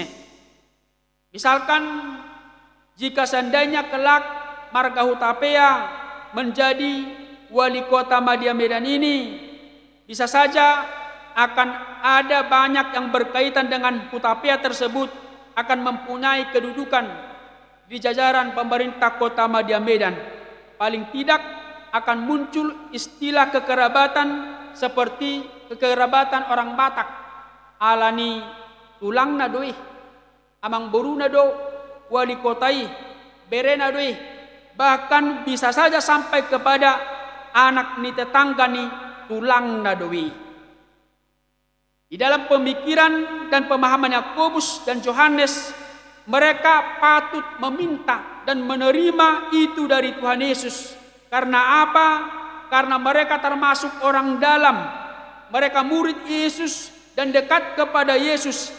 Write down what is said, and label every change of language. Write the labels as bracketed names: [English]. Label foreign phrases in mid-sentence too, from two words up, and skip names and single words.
[Indonesian] Misalkan jika seandainya kelak Marga Hutapea menjadi wali kota Madya Medan ini, bisa saja akan ada banyak yang berkaitan dengan Hutapea tersebut akan mempunyai kedudukan di jajaran pemerintah kota Madya Medan. Paling tidak akan muncul istilah kekerabatan seperti kekerabatan orang Batak, [Batak Toba] alani tulang nadoi, amang boru nado, wali kotai, bere nadoi, [Indonesian] bahkan bisa saja sampai kepada [Batak Toba] anak ni tetangga ni tulang nadoi. [Indonesian] Di dalam pemikiran dan pemahaman Yakobus dan Yohanes, mereka patut meminta dan menerima itu dari Tuhan Yesus. Karena apa? Karena mereka termasuk orang dalam. Mereka murid Yesus dan dekat kepada Yesus.